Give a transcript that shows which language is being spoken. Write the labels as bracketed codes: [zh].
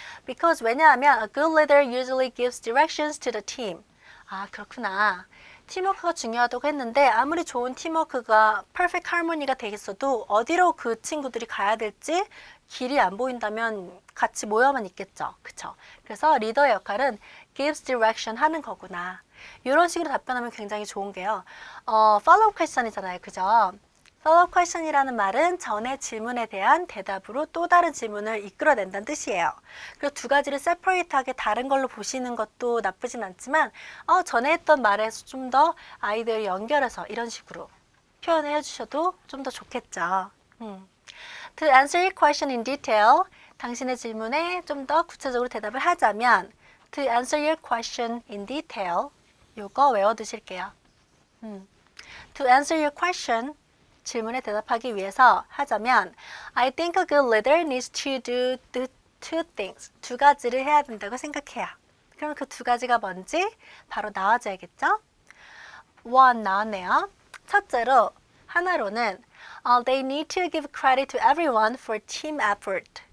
[en] Because [ko] 왜냐하면 [en] a good leader usually gives directions to the team. [ko] 그렇구나. 팀워크가 중요하다고 했는데 아무리 좋은 팀워크가 perfect harmony가 되겠어도 어디로 그 친구들이 가야 될지 길이 안 보인다면 같이 모여만 있겠죠. 그쵸? 그래서 리더의 역할은 [en] gives direction [ko] 하는 거구나. 이런 식으로 답변하면 굉장히 좋은 게요. follow-up question이잖아요. 그죠? follow-up question이라는 말은 전에 질문에 대한 대답으로 또 다른 질문을 이끌어낸다는 뜻이에요. 그리고 두 가지를 separate하게 다른 걸로 보시는 것도 나쁘진 않지만 전에 했던 말에서 좀 더 아이디어를 연결해서 이런 식으로 표현을 해주셔도 좀 더 좋겠죠. [en] To answer your question in detail, [ko] 당신의 질문에 좀 더 구체적으로 대답을 하자면 [en] To answer your question in detail, [ko] 요거 외워두실게요. [en] To answer your question, [ko] 질문에 대답하기 위해서 하자면 [en] I think a good leader needs to do the two things. [ko] 두 가지를 해야 된다고 생각해요. 그럼 그 두 가지가 뭔지 바로 나와줘야겠죠? one 나왔네요. 첫째로 하나로는 [en] they need to give credit to everyone for team effort.